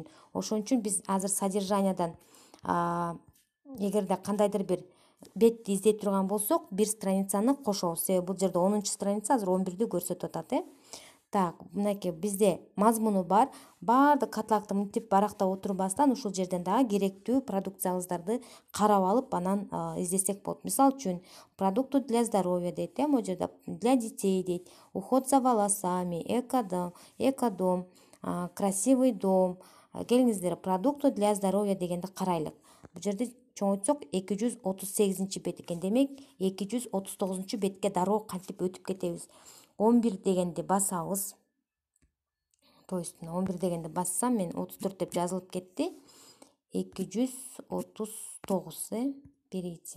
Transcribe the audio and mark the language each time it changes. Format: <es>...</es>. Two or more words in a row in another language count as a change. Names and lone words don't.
<ky>Ошон үчүн биз азыр содержаниядан эгерде кандайдыр бир бетти издей турган болсок, бир страницаны кошобуз. Себеби бул жерде 10-чу страница азыр 11-ди көрсөтүп атат. Так, мынакей бизде мазмуну бар. Баардык каталогду мынтип барактап отурбастан ушул жерден дагы керектүү продукциябыздарды карап алып, анан издесек болот. Мисалы үчүн,</ky> <ru>продукты для здоровья дейт, могу жерде для детей дейт, уход за волосами, экодом, красивый дом.</ru> <ky>Келиңиздер,</ky> <ru>продукты для здоровья</ru> <ky>дегенди карайлык. Бул жерде чоңойтсок 238 бет экен. Демек 239 бетке дароо кантип өтүп кетебиз. 11 дегенди басабыз.</ky> <ru>То есть</ru> <ky>11 дегенди бассам, мен 34 деп жазылып кетти.</ky> <ru>239, перейти.</ru>